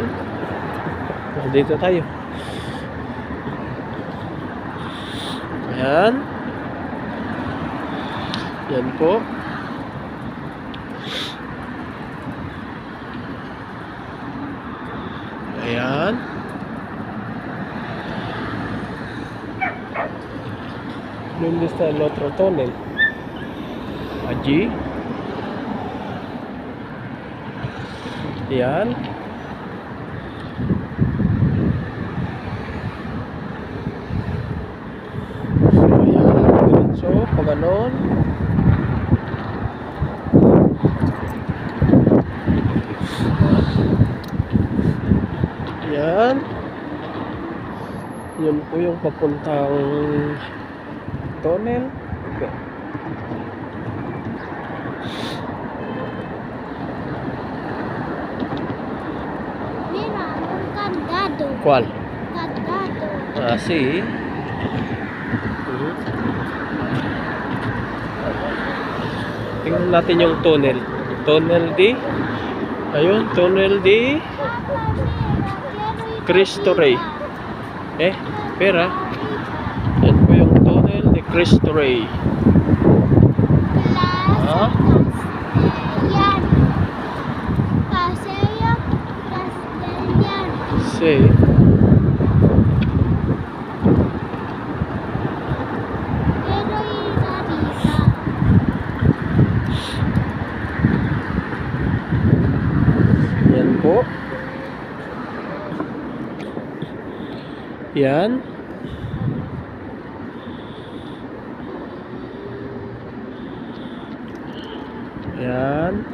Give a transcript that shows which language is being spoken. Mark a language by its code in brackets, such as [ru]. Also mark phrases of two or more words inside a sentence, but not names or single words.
[tl] Dito tayo. Ayan. Yan po. Ayan. [es] ¿Dónde está el otro túnel? Allí. [tl] Ayan. So, pag ganon. Yan. Yun po yung papuntang tunnel. Okay. [es] Mira, un candado. ¿Cuál? Candado. Ah, sí. [tl] Tingnan natin yung tunnel. Tunnel D. Ayun, tunnel D. Cristo Rey. Pera. Yan po yung tunnel de Cristo Rey. Plaza Ah? Castellan. Casa [en] See? [tl] Pero irarisa. Yan po. Yan. Yan.